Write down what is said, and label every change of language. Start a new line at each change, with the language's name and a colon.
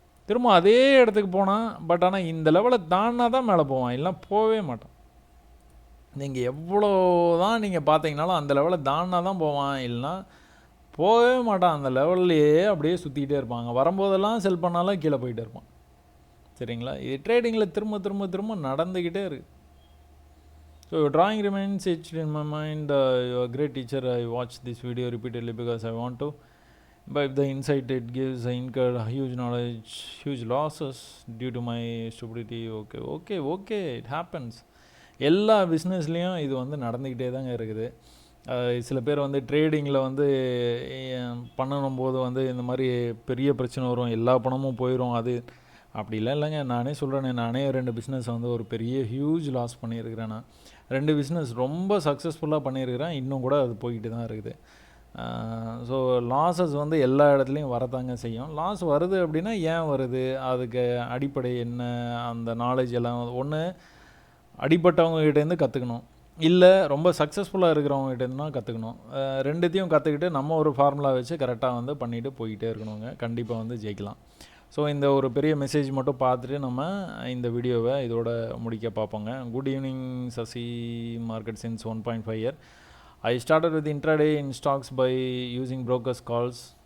Tamil: திரும்ப அதே இடத்துக்கு போனான். பட் ஆனால் இந்த லெவலை தாண்டினா தான் மேலே போவான், இல்லைனா போகவே மாட்டான். நீங்கள் எவ்வளோ தான் நீங்கள் பார்த்தீங்கனாலும் அந்த லெவலை தாண்டினா தான் போவான், இல்லைனா போகவே மாட்டான். அந்த லெவல்லையே அப்படியே சுற்றிக்கிட்டே இருப்பாங்க. வரும்போதெல்லாம் செல் பண்ணாலும் கீழே போயிட்டே இருப்பான். சரிங்களா? இது ட்ரேடிங்கில் திரும்ப திரும்ப திரும்ப நடந்துக்கிட்டே இருக்குது.
English: So drawing remains etched in my mind. You're a great teacher. I watched this video repeatedly because I want to imbibe the insight it gives. I incurred huge knowledge, huge losses due to my stupidity. Okay, it happens.
Tamil: எல்லா பிஸ்னஸ்லேயும் இது வந்து நடந்துக்கிட்டே தாங்க இருக்குது. சில பேர் வந்து ட்ரேடிங்கில் வந்து பண்ணணும் போது வந்து இந்த மாதிரி பெரிய பிரச்சனை வரும், எல்லா பணமும் போயிடும். அது அப்படிலாம் இல்லைங்க. நானே சொல்கிறேனே, நானே 2 பிஸ்னஸ் வந்து ஒரு பெரிய ஹியூஜ் லாஸ் பண்ணியிருக்கிறேன். நான் 2 பிஸ்னஸ் ரொம்ப சக்ஸஸ்ஃபுல்லாக பண்ணியிருக்கிறேன். இன்னும் கூட அது போய்கிட்டு தான் இருக்குது. ஸோ லாஸஸ் வந்து எல்லா இடத்துலையும் வரத்தாங்க செய்யும். லாஸ் வருது அப்படின்னா ஏன் வருது, அதுக்கு அடிப்படை என்ன, அந்த நாலேஜ் எல்லாம் ஒன்று அடிப்பட்டவங்ககிட்டேருந்து கற்றுக்கணும், இல்லை ரொம்ப சக்ஸஸ்ஃபுல்லாக இருக்கிறவங்ககிட்டேருந்துனா கற்றுக்கணும். ரெண்டுத்தையும் கற்றுக்கிட்டு நம்ம ஒரு ஃபார்முலா வச்சு கரெக்டாக வந்து பண்ணிவிட்டு போய்கிட்டே இருக்கணுங்க. கண்டிப்பாக வந்து ஜெயிக்கலாம். ஸோ இந்த ஒரு பெரிய மெசேஜ் மட்டும் பார்த்துட்டு நம்ம இந்த வீடியோவை இதோட முடிக்க பார்ப்போங்க.
English: Good evening Sasi, market since 1.5 year. I started with intraday in stocks by using brokers calls.